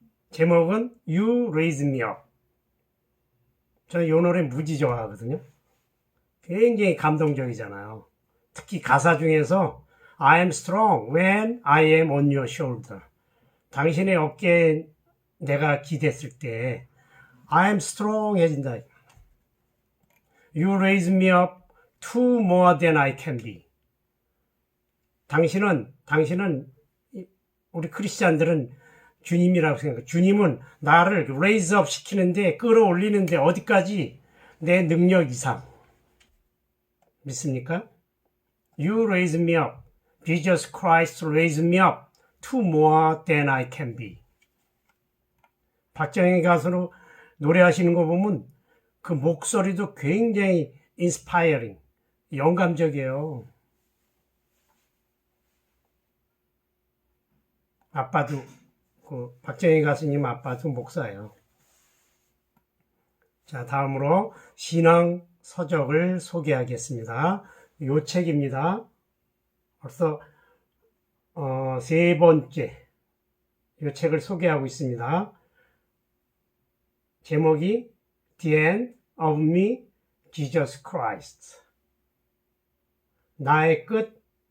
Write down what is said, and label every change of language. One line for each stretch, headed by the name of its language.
Korean: 제목은 You Raise Me Up. 저는 이 노래 무지 좋아하거든요. 굉장히 감동적이잖아요. 특히 가사 중에서
English: I am strong when I am on your shoulder.
Korean: 당신의 어깨에 내가 기댔을 때
English: I am strong
Korean: 해진다.
English: You raise me up to more than I can be.
Korean: 당신은 우리 크리스찬들은 주님이라고 생각해요. 주님은 나를
English: raise up
Korean: 시키는데, 끌어올리는데 어디까지? 내 능력 이상. 믿습니까?
English: You raise me up. Jesus Christ raise me up to more than I can be.
Korean: 박정희 가수로 노래하시는 거 보면 그 목소리도 굉장히 inspiring, 영감적이에요. 아빠도, 그 박정희 가수님 아빠도 목사예요. 자, 다음으로 신앙 서적을 소개하겠습니다. 요 책입니다. 벌써 세 번째 이 책을 소개하고 있습니다. 제목이 The End of Me, Jesus Christ. 나의 끝,